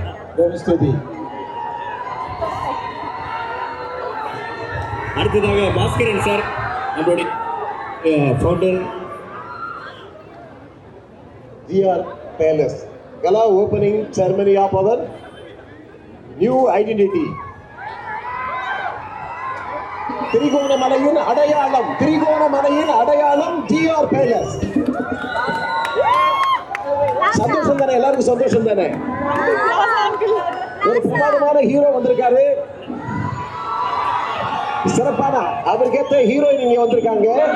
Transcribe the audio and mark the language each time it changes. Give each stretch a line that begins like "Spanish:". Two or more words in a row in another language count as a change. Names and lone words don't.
Sinhala: බොහොම ස්තුතියි.
Tamil: அடுத்ததாக பாஸ்கரன் சார் நம்மளுடைய ஃபவுண்டர்.
English: GR Palace Gala opening ceremony of our new identity.
Tamil: திரிகோணமலையின் அடையாளம் GR Palace. சந்தோஷம் தானே, எல்லாருக்கும் சந்தோஷம் தானே. ஒரு பிரமாதமான ஹீரோ வந்திருக்காரு, சிறப்பான அவருக்கேற்ற ஹீரோயின் இங்க வந்திருக்காங்க.